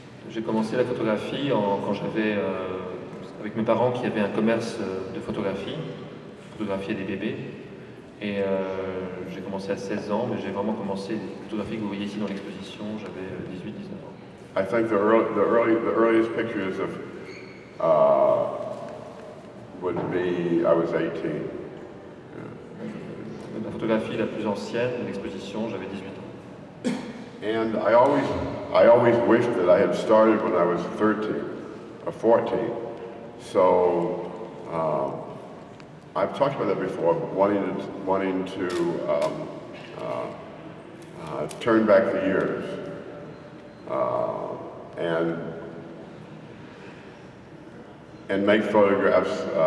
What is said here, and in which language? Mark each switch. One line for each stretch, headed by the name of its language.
French: J'ai commencé la photographie quand j'avais, avec mes parents qui avaient un commerce de photographie. Photographier des bébés et j'ai commencé à 16 ans, mais j'ai vraiment commencé les photographies que vous voyez ici dans l'exposition, j'avais 18-19 ans.
English: I think the earliest pictures of would be I was 18.
French: La photographie la plus ancienne de l'exposition, j'avais 18 ans.
English: And I always wished that I had started when I was 13 or 14. So I've talked about that before, wanting to turn back the years, and make photographs.